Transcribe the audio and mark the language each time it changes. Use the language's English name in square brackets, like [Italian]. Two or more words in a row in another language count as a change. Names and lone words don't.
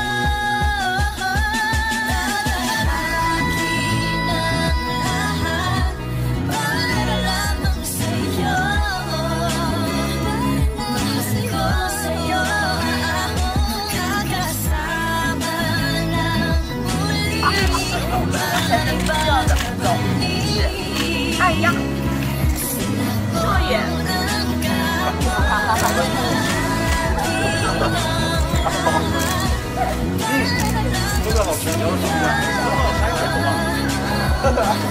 [Filipino] Tatahakin ang lahat para lamang sa'yo. Mahal ko sa'yo, kakasama lang muli, maibabalik. [Chinese] 哎呀，少爷。这个好吃，你要吃吗？还有什么？哈哈。